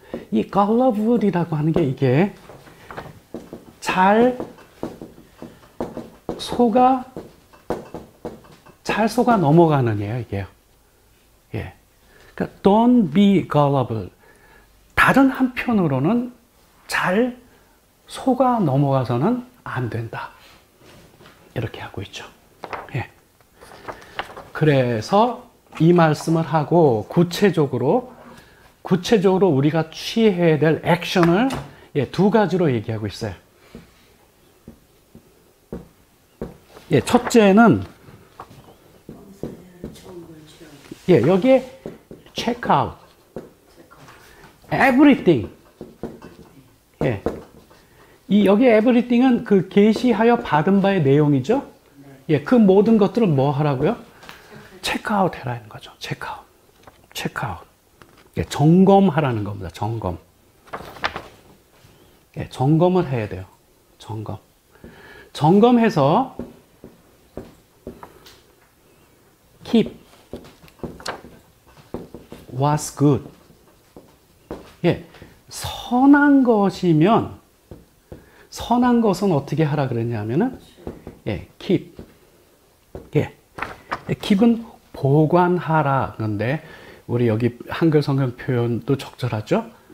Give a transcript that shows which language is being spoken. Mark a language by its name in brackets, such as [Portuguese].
[Korean] 이 gullible이라고 하는 게 이게 잘 속아 넘어가는 예요, 이게요. 예. 그러니까 [English] don't be gullible. [Korean] 다른 한편으로는 잘 속아 넘어가서는 안 된다. 이렇게 하고 있죠. 예. 그래서 이 말씀을 하고 구체적으로 우리가 취해야 될 액션을 두 가지로 얘기하고 있어요. 예, 첫째는 예, 여기에 [English] check out, everything. [Korean] 예, 이 여기 everything은 그 계시하여 받은 바의 내용이죠. 예, 그 모든 것들을 뭐 하라고요? 체크 아웃 해라는 거죠. 체크 아웃. 체크 아웃. 예, 점검하라는 겁니다. 점검. 예, 점검을 해야 돼요. 점검. 점검해서 [English] keep what's good. [Korean] 예, 선한 것이면 선한 것은 어떻게 하라 그랬냐면은 예, keep. 예. keep은 보관하라. 그런데 우리 여기 한글 성경 표현도 적절하죠?